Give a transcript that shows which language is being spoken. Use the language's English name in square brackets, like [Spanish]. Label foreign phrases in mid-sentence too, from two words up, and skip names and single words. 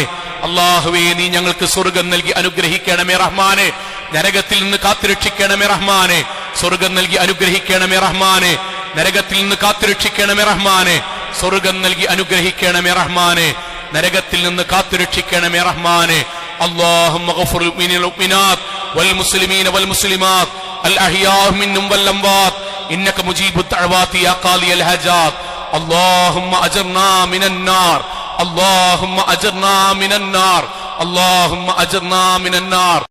[Malayalam] അള്ളാഹുവേ നീ ഞങ്ങൾക്ക് സ്വർഗം നൽകി അനുഗ്രഹിക്കണമേ റഹ്മാനെ. നരകത്തിൽ നിന്ന് കാത്തുരക്ഷിക്കണമേ റഹ്മാനെ. സ്വർഗം നൽകി അനുഗ്രഹിക്കണമേ റഹ്മാനെ. നരകത്തിൽ നിന്ന് കാത്തുരക്ഷിക്കണമേ റഹ്മാനെ. സ്വർഗം നൽകി അനുഗ്രഹിക്കണമേ റഹ്മാനെ. നരകത്തിൽ നിന്ന് കാത്തുരക്ഷിക്കണമേ റഹ്മാനെ. [Arabic] اللهم اغفر للمؤمنات والمسلمين والمسلمات الأحياء منهم والأموات إنك مجيب الدعوات يا قاضي الحاجات. اللهم أجرنا من النار. اللهم أجرنا من النار. اللهم أجرنا من النار.